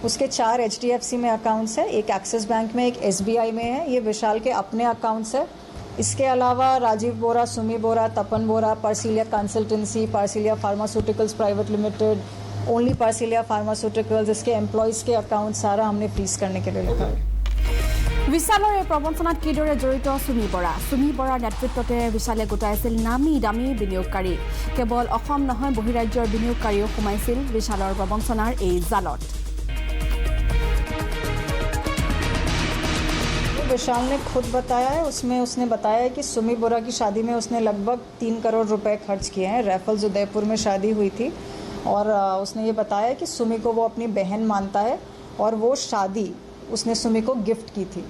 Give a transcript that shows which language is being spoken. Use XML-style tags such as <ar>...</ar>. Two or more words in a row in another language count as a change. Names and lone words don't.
<hi>उसके 4 HDFC में अकाउंट्स है, एक एक्सिस बैंक में, एक SBI में है, ये विशाल के अपने अकाउंट्स है। इसके अलावा राजीव बोरा, सुमी बोरा, तपन बोरा, पार्सिलिया कंसल्टेंसी, पार्सिलिया फार्मास्यूटिकल्स प्राइवेट लिमिटेड, ओनली पार्सिलिया फार्मास्यूटिकल्स, इसके एम्प्लॉयज़ के अकाउंट सारा हमने फ्रीज करने के लिए लिखा है।</hi> <as>विशाলৰ এই প্ৰবঞ্চনাত কিদৰে জড়িত সুমি বৰাৰ নেতৃত্বতে বিশালে গোটাইছিল নামী দামী বিনিয়োগকাৰী। কেৱল অসম নহয়, বহিৰাজ্যৰ বিনিয়োগকাৰীও সোমাইছিল বিশালৰ প্ৰবঞ্চনাৰ এই জালত।</as> <hi>विशाल ने खुद बताया है, उसमें उसने बताया है कि सुमी बोरा की शादी में उसने लगभग 3 करोड़ रुपए खर्च किए हैं। रैफल्स उदयपुर में शादी हुई थी और उसने ये बताया कि सुमी को वो अपनी बहन मानता है और वो शादी उसने सुमी को गिफ्ट की थी।</hi>